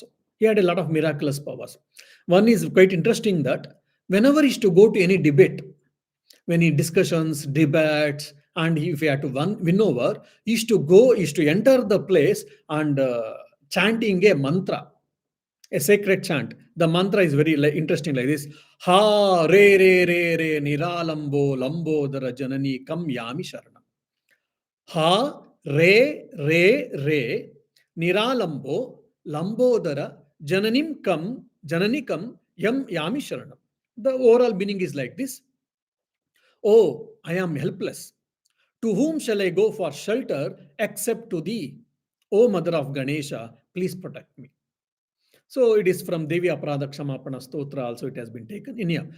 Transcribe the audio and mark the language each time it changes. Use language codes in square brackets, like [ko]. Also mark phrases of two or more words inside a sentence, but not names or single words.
[en] He had a lot of miraculous powers. One is quite interesting that whenever he used to go to any debate, when he discussions, debates, and if he had to win over, he used to enter the place and chanting a mantra, a sacred chant. The mantra is very interesting like this: [sa] Ha re re re re niralambo lambodara janani kam yami sharanam. Ha re re re niralambo lambodara jananikam yam yami sharanam. [en] The overall meaning is like this: Oh, I am helpless. To whom shall I go for shelter except to thee? O Mother of Ganesha, please protect me. So it is from Devi Aparadha Kshamapana Stotra also it has been taken in here.